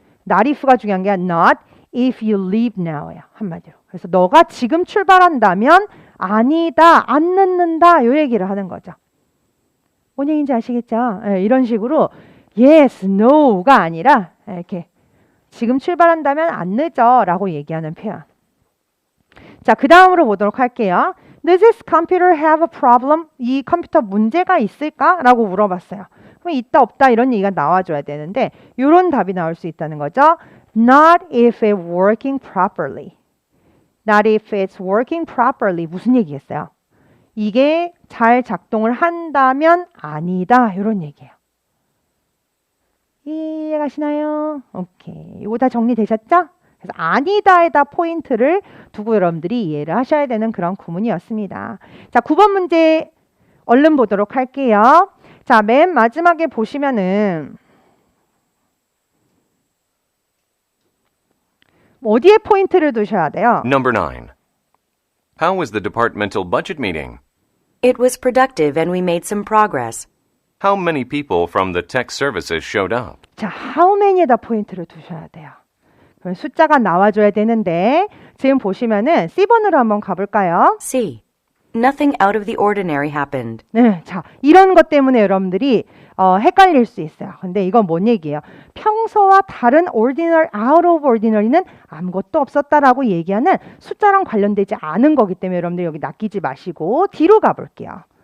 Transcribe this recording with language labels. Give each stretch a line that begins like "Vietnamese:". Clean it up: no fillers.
English: Not if가
Korean: 중요한 게
English: not if you leave now예요.
Korean: 한마디로. 그래서 너가 지금 출발한다면 아니다, 안 늦는다 이 얘기를 하는 거죠. 뭔 얘기인지 아시겠죠? 네, 이런 식으로
English: yes, no
Korean: 가 아니라 이렇게 지금 출발한다면 안 늦어 라고 얘기하는 표현. 자, 그 다음으로 보도록 할게요.
English: Does this computer have a problem?
Korean: 이 컴퓨터 문제가 있을까? 라고 물어봤어요. 그럼 있다 없다 이런 얘기가 나와줘야 되는데 이런 답이 나올 수 있다는 거죠.
English: Not if it's working properly. Not if it's working properly.
Korean: 무슨 얘기겠어요? 이게 잘 작동을 한다면 아니다. 이런 얘기예요. 이해가시나요? 오케이. 이거 다 정리되셨죠? 그래서 아니다에다 포인트를 두고 여러분들이 이해를 하셔야 되는 그런 구문이었습니다. 자, 9번 문제 얼른 보도록 할게요. 자, 맨 마지막에 보시면은 어디에 포인트를 두셔야 돼요?
English: Number 9. How was the departmental budget meeting? It was productive and we made some progress. How many people from the tech services showed up?
Korean: 자, how many에다 포인트를 두셔야 돼요. 그럼 숫자가 나와줘야 되는데 지금 보시면은 C번으로 한번 가볼까요?
English: C. Nothing out of the ordinary happened.
Korean: 네, 자, 이런 것 때문에 여러분들이 헷갈릴 수 있어요. 근데 이건 뭔 얘기예요? 평소와 다른 ordinary,
English: out of ordinary
Korean: 는 아무것도 없었다라고 얘기하는 숫자랑 관련되지 않은 거기 때문에 여러분들 여기 낚이지 마시고 뒤로 가볼게요.